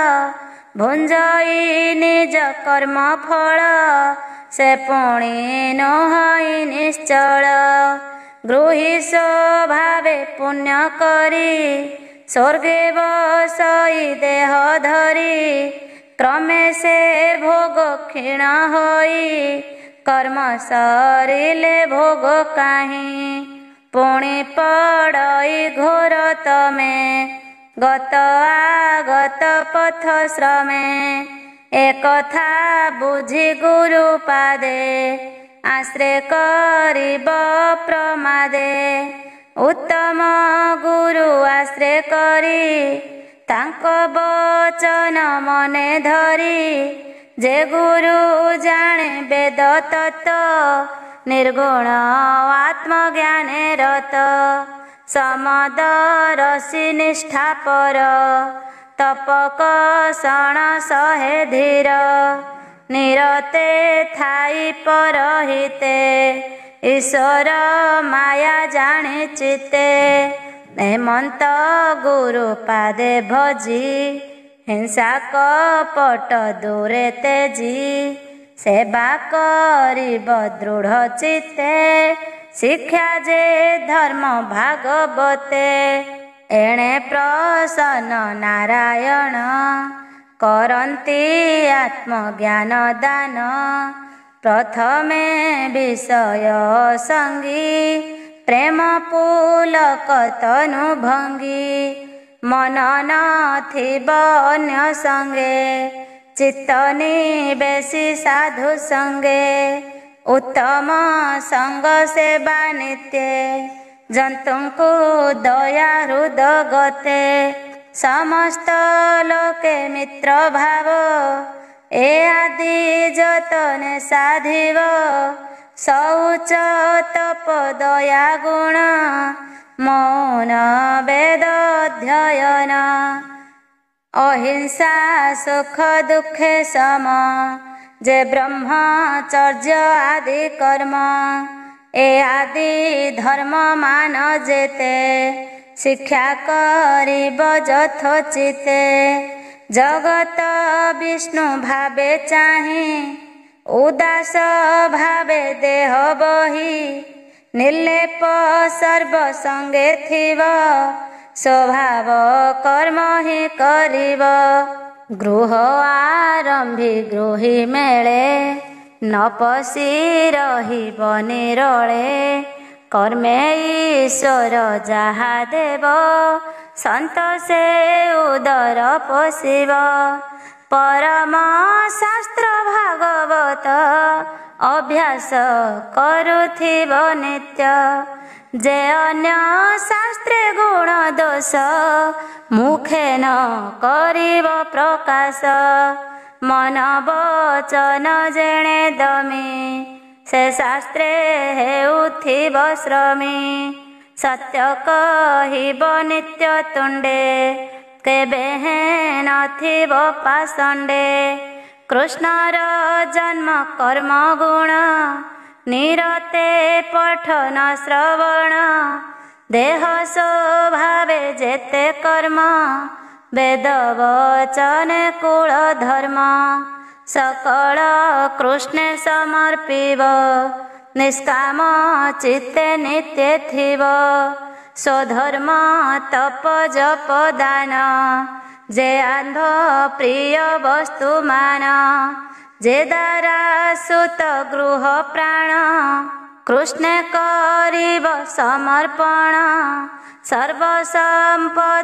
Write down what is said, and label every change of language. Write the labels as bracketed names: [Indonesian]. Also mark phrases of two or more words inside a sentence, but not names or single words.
[Odia] ଭୁଞ୍ଜଇ ନିଜ କର୍ମ ଫଳ ସେ ପୁଣି ନହଇ ନିଶ୍ଚଳ ଗୃହୀ ସ୍ୱଭାବେ ପୁଣ୍ୟ କରି ସ୍ୱର୍ଗେ ବସଇ ଦେହ ଧରି କ୍ରମେ ସେ ଭୋଗ କ୍ଷୀଣ ହୋଇ କର୍ମ ସରିଲେ ଭୋଗ କାହିଁ ପୁଣି ପଡ଼ଇ ଘୋର ତମେ ଗତ ଆଗତ ପଥ ଶ୍ରମେ ଏକଥା ବୁଝି ଗୁରୁ ପାଦେ ଆଶ୍ରୟ କରିବ ପ୍ରମାଦେ ଉତ୍ତମ ଗୁରୁ ଆଶ୍ରୟ କରି ତାଙ୍କ ବଚନ ମନେ ଧରି ଯେ ଗୁରୁ ଜାଣେ ବେଦ ତତ୍ତ୍ୱ ନିର୍ଗୁଣ ଆତ୍ମଜ୍ଞାନେ ରତ ସମଦ ରସୀ ନିଷ୍ଠା ପର ତପକ ସଣ ସହେ ଧୀର ନିରତେ ଥାଇ ପରହିତେ ଈଶ୍ୱର ମାୟା ଜାଣେ ଚିତେ ହେମନ୍ତ ଗୁରୁ ପାଦେ ଭଜି ହିଂସା କପଟ ଦୂରେ ତେଜି ସେବା କରିବ ଦୃଢ଼ ଚିତେ ଶିକ୍ଷା ଯେ ଧର୍ମ ଭାଗବତେ ଏଣେ ପ୍ରସନ୍ନ ନାରାୟଣ କରନ୍ତି ଆତ୍ମଜ୍ଞାନ ଦାନ ପ୍ରଥମେ ବିଷୟ ସଙ୍ଗୀ ପ୍ରେମ ପୁଲକ ତନୁ ଭଙ୍ଗୀ ମନ ନଥିବ ଅନ୍ୟ ସଙ୍ଗେ ଚିତ୍ତ ନିବେଶି ସାଧୁ ସଙ୍ଗେ ଉତ୍ତମ ସଙ୍ଗ ସେବା ନିତ୍ୟ ଜନ୍ତୁଙ୍କୁ ଦୟା ହୃଦ ଗତେ ସମସ୍ତ ଲୋକେ ମିତ୍ର ଭାବ ଏ ଆଦି ଯତନେ ସାଧିବ ଶୌଚ ତପ ଦୟା ଗୁଣ ମୌନ ବେଦ ଅଧ୍ୟୟନ ଅହିଂସା ସୁଖ ଦୁଖେ ସମ ଯେ ବ୍ରହ୍ମଚର୍ଯ୍ୟ ଆଦି କର୍ମ ଏ ଆଦି ଧର୍ମ ମାନ ଯେତେ ଶିକ୍ଷା କରିବ ଯଥୋଚିତେ ଜଗତ ବିଷ୍ଣୁ ଭାବେ ଚାହିଁ ଉଦାସ ଭାବେ ଦେହ ବହି ନିର୍ଲେପ ସର୍ବ ସଙ୍ଗେ ଥିବ ସ୍ୱଭାବ କର୍ମ ହିଁ କରିବ ଗୃହ ଆରମ୍ଭୀ ଗୃହୀ ମେଳେ ନ ପଶି ରହିବ ନିରଳେ କର୍ମେ ଈଶ୍ୱର ଯାହା ଦେବ ସନ୍ତୋଷେ ଉଦର ପୋଷିବ ପରମ ଶାସ୍ତ୍ର ଭାଗବତ ଅଭ୍ୟାସ କରୁଥିବ ନିତ୍ୟ ଯେ ଅନ୍ୟ ଶାସ୍ତ୍ରେ ଗୁଣ ଦୋଷ ମୁଖେ ନ କରିବ ପ୍ରକାଶ ମନ ବଚନ ଯେଣେ ଦମି ସେ ଶାସ୍ତ୍ରେ ହେଉଥିବ ଶ୍ରମୀ ସତ୍ୟ କହିବ ନିତ୍ୟ ତୁଣ୍ଡେ କେବେ ହେ ନଥିବ ପାଷଣ୍ଡେ କୃଷ୍ଣର ଜନ୍ମ କର୍ମ ଗୁଣ ନିରତେ ପଠନ ଶ୍ରବଣ ଦେହ ସ୍ୱଭାବେ ଯେତେ କର୍ମ ବେଦ ବଚନ କୁଳ ଧର୍ମ ସକଳ କୃଷ୍ଣେ ସମର୍ପିବ ନିଷ୍କାମ ଚିତ୍ତେ ନିତ୍ୟ ଥିବ ସ୍ୱଧର୍ମ ତପ ଜପ ଦାନ ଯେ ଆନ୍ଧ ପ୍ରିୟ ବସ୍ତୁ ମାନ ଯେ ଦାରା ସୁତ ଗୃହ ପ୍ରାଣ କୃଷ୍ଣେ କରିବ ସମର୍ପଣ ସର୍ବ ସମ୍ପଦ